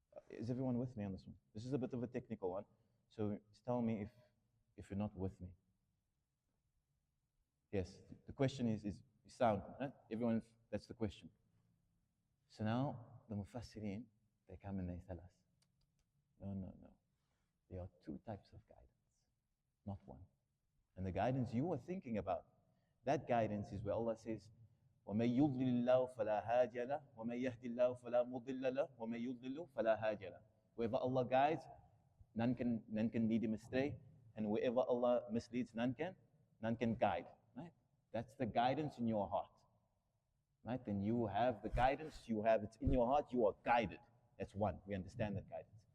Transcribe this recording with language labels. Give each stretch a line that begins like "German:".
English: Is everyone with me on this one? This is a bit of a technical one, so tell me if you're not with me. Yes, the question is sound, right? Everyone, that's the question. So now the Mufassirin, they come and they tell us, no. There are two types of guidance, not one. And the guidance you are thinking about, that guidance is where Allah says,
Arabic: وَمَن يُضْلِلِ اللَّهُ فَلَا هَادِيَ لَهُ وَمَن يَهْدِ اللَّهُ فَلَا مُضِلَّ لَهُ وَمَن يُضْلِلْ فَلَا هَادِيَ لَهُ.
English: Wherever Allah guides, none can lead him astray, and wherever Allah misleads, none can guide. Right? That's the guidance in your heart. Right? Then you have the guidance, it's in your heart, you are guided. That's one. We understand that guidance.